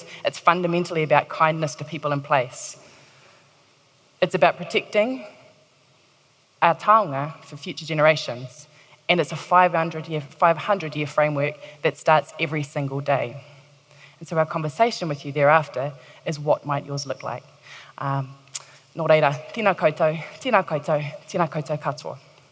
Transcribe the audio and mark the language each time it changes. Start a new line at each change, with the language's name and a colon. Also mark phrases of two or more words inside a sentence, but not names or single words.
English: It's fundamentally about kindness to people in place. It's about protecting our taonga for future generations. And it's a 500-year framework that starts every single day. And so our conversation with you thereafter is what might yours look like.
Māori: Nō reira, tēnā koutou, tēnā koutou, tēnā koutou katoa.